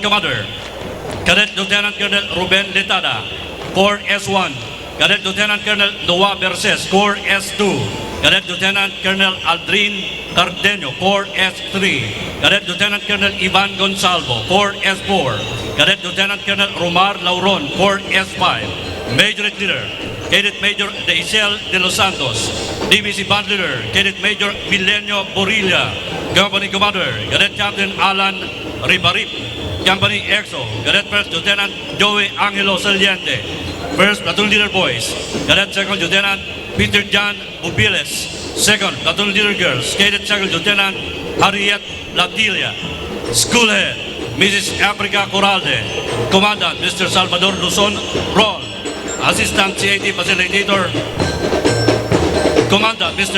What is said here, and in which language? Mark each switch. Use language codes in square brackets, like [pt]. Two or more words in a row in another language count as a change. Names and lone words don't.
[en] Commander, Cadet Lieutenant Colonel Ruben Letada, Corps S1, Cadet Lieutenant Colonel Noah Berses, Corps S2, Cadet Lieutenant Colonel Aldrin Cardenio, Corps S3, Cadet Lieutenant Colonel Ivan Gonsalvo, Corps S4, Cadet Lieutenant Colonel Romar Lauron, Corps S5, Major Leader, Cadet Major Deisel de los Santos, DBC Band Leader, Cadet Major Milenio Borilla, Company Commander, Cadet Captain Alan Ribarip, Company EXO, Cadet First Lieutenant Joey Angelo Saliente, First Platoon Leader Boys, Cadet Second Lieutenant Peter John Bubiles, Second Platoon Leader Girls, Cadet Second Lieutenant Harriet Latilia, School Head Mrs. Africa Coralde, Commandant Mr. Salvador Luzon Roll, Assistant CAT Facilitator Commandant Mr.